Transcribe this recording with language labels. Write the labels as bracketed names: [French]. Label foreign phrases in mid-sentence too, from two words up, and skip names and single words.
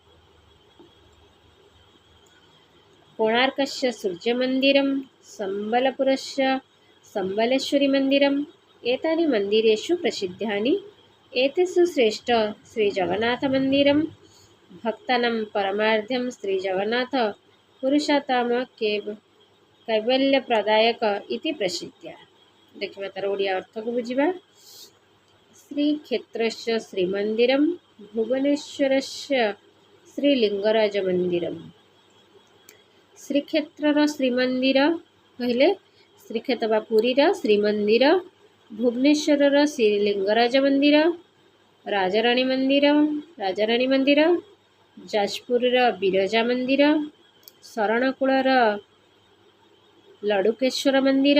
[Sanskrit] कोणार्कस्य सूर्य मंदिरम संबलपुरस्य संबलेश्वरी मंदिरम एतानि मंदिरेषु प्रसिद्धानि। एतेषु श्रेष्ठ श्री जगन्नाथ मंदिरम भक्तानां परमार्थ्यं श्री जगन्नाथ पुरुषोत्तम कैवल्य प्रदायक इति प्रसिद्ध। [Odia] ଦେଖିବା ତାର ଓଡ଼ିଆ ଅର୍ଥ କୁ ବୁଝିବା। [Sanskrit] श्रीक्षेत्रस्य श्रीमंदिरम भुवनेश्वरस्य श्रीलिंगराज मंदिरम। [Odia] ଶ୍ରୀକ୍ଷେତ୍ରର ଶ୍ରୀମନ୍ଦିର କହିଲେ ଶ୍ରୀକ୍ଷେତ୍ର ବା ପୁରୀର ଶ୍ରୀମନ୍ଦିର ଭୁବନେଶ୍ୱରର ଶ୍ରୀଲିଙ୍ଗରାଜ ମନ୍ଦିର ରାଜରାଣୀ ମନ୍ଦିର ଯାଜପୁରର ବିରଜା ମନ୍ଦିର ଶରଣକୁଳର ଲଡୁକେଶ୍ୱର ମନ୍ଦିର